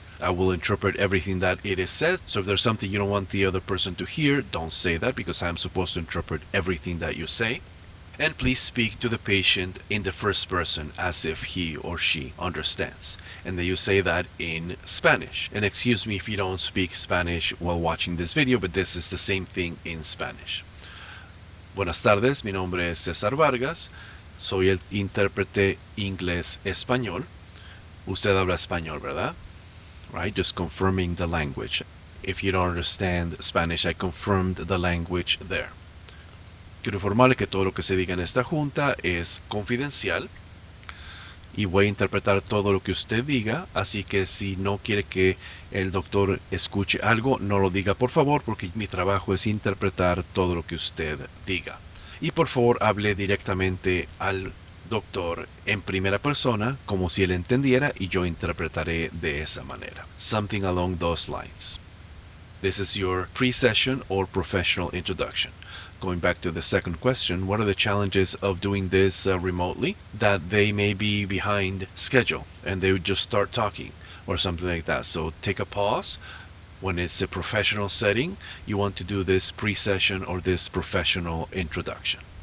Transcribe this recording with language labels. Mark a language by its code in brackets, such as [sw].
[en] I will interpret everything that it is said. So if there's something you don't want the other person to hear, don't say that because I'm supposed to interpret everything that you say. And please speak to the patient in the first person as if he or she understands. And then you say that in Spanish. And excuse me if you don't speak Spanish while watching this video, but this is the same thing in Spanish. [es] Buenas tardes, mi nombre es César Vargas. Soy el intérprete inglés-español. Usted habla español, ¿verdad? [en] Right? Just confirming the language. If you don't understand Spanish, I confirmed the language there. [es] Quiero informarle que todo lo que se diga en esta junta es confidencial y voy a interpretar todo lo que usted diga, así que si no quiere que el doctor escuche algo, no lo diga por favor, porque mi trabajo es interpretar todo lo que usted diga. Y por favor hable directamente al doctor en primera persona, como si él entendiera, y yo interpretaré de esa manera. [en] Something along those lines. This is your pre-session or professional introduction. Going back to the second question, what are the challenges of doing this remotely? That they may be behind schedule and they would just start talking or something like that. So take a pause. When it's a professional setting, you want to do this pre-session or this professional introduction.